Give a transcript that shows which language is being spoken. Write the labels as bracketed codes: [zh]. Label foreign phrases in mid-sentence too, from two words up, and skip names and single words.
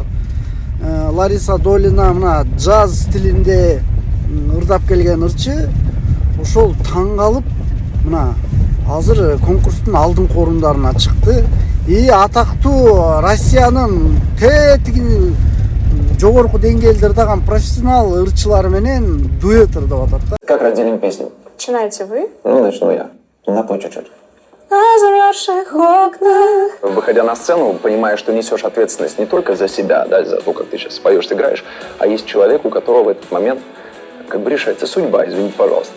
[ky] Лариса Долина мына джаз стилинде ырдап келген ырчы. Ошол таң калып мына азыр конкурстун алдыңкы орундарына чыкты. И атактуу Россиянын тетигин жогорку деңгээлде ырдаган профессионал ырчылар менен дуэт ырдап атат да. [ru] Как разделим песню? Начинаете вы? Ну, начну я. Напой чуть-чуть. На замерзших окнах. Выходя на сцену, понимаешь, что несешь ответственность не только за себя, да, за то, как ты сейчас поешь, сыграешь, а есть человек, у которого в этот момент как бы решается судьба, извините, пожалуйста.